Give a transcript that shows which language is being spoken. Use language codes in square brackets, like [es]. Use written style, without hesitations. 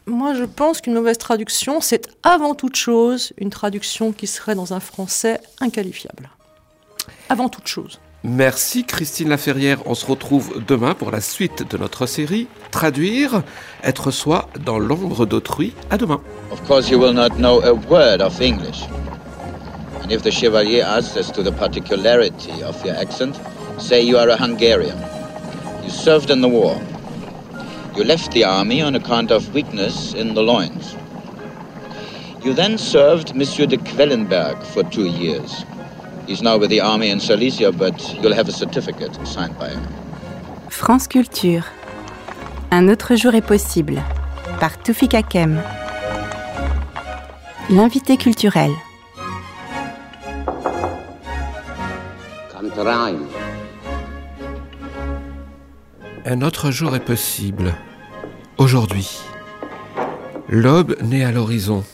[fr] Moi, je pense qu'une mauvaise traduction, c'est avant toute chose une traduction qui serait dans un français inqualifiable. Avant toute chose. Merci Christine Laferrière, on se retrouve demain pour la suite de notre série Traduire, être soi dans l'ombre d'autrui. À demain. [en] Of course you will not know a word of English. And if the chevalier asks as to the particularity of your accent, say you are a Hungarian. You served in the war. You left the army on account of weakness in the loins. You then served Monsieur de Quellenberg for 2 years. He's now with the army in Silesia, but you'll have a certificate signed by him. [fr] France Culture. Un autre jour est possible. Par Toufik Hakem. L'invité culturel. Un autre jour est possible. Aujourd'hui. L'aube naît à l'horizon.